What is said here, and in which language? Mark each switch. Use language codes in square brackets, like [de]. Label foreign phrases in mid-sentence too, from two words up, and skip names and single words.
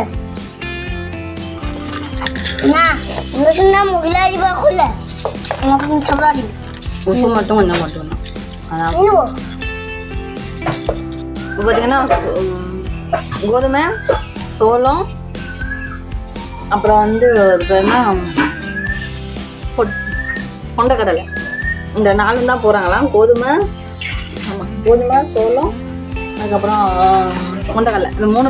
[id] Nah, mungkin mulai di bakul. Mungkin coba di. [ta] உப்பு மட்டும் கொஞ்சம் போட்டுக்கணும் அதான் [id] Ini bu. [ta] இப்போ பார்த்தீங்கன்னா கோதுமை சோளம் அப்புறம் வந்து என்ன கொண்டக்கடலை இந்த 4 தான் போகிறாங்களாம் கோதுமை ஆமாம் கோதுமை சோளம் அதுக்கப்புறம் கொண்டக்கடலை இந்த 3